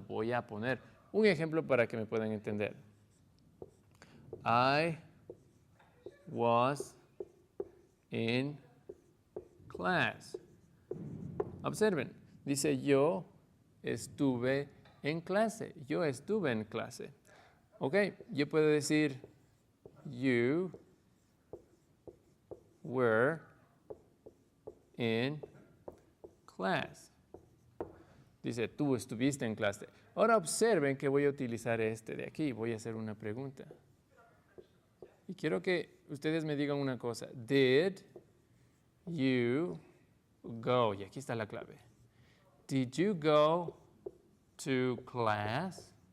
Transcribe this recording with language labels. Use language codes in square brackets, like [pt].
[es] Voy a poner un ejemplo para que me puedan entender. [en] I was in class. [es] Observen, dice yo estuve en clase. Yo estuve en clase. Ok, yo puedo decir [en] you were in class. [es] Dice, tú estuviste en clase. Ahora observen que voy a utilizar este de aquí. Voy a hacer una pregunta. Y quiero que ustedes me digan una cosa. [en] Did you go? [es] Y aquí está la clave. [en] Did you go to class?